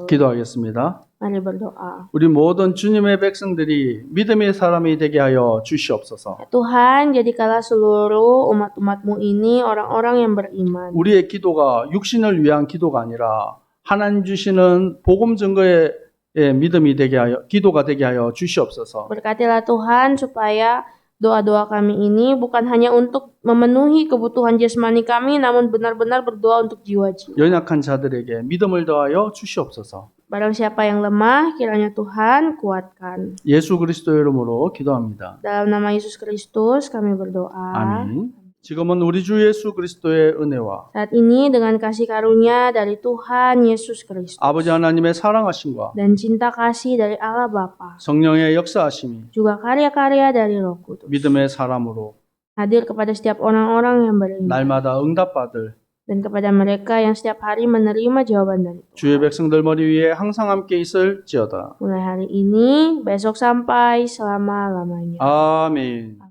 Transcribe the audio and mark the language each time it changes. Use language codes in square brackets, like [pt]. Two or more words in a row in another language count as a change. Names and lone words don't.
[ko] 기도하겠습니다. [id] Mari berdoa. [ko] 우리 모든 주님의 백성들이 믿음의 사람이 되게 하여 주시옵소서. [id] Tuhan, jadikanlah seluruh umat-umatmu ini orang-orang yang beriman. [ko] 우리의 기도가 육신을 위한 기도가 아니라 하나님 주시는 복음 증거의 믿음이 되게 하여 기도가 되게 하여 주시옵소서. [id] Berkatilah Tuhan supaya doa-doa kami ini bukan hanya untuk memenuhi kebutuhan jasmani kami, namun benar-benar berdoa untuk jiwa-jiwa. [ko] 연약한 자들에게 믿음을 더하여 주시옵소서. [id] Barang siapa yang lemah, kiranya Tuhan kuatkan. [ko] 예수 그리스도 이름으로 기도합니다. [id] Dalam nama Yesus Kristus kami berdoa. [ko] 아멘. 지금은 우리 주 예수 그리스도의 은혜와 [id] Saat ini dengan kasih karunia dari Tuhan Yesus Kristus [ko] 아버지 하나님의 사랑하심과 [id] dan cinta kasih dari Allah Bapa, [ko] 성령의 역사하심이 [id] juga karya-karya dari Roh Kudus [ko] 믿음의 사람으로 [id] hadir kepada setiap orang-orang yang beriman [ko] 날마다 응답받을 [id] dan kepada mereka yang setiap hari menerima jawaban dari Tuhan. [ko] 주의 백성들 머리 위에 항상 함께 있을지어다. [id] Mulai hari ini, besok sampai selama-lamanya. [ko] 아멘.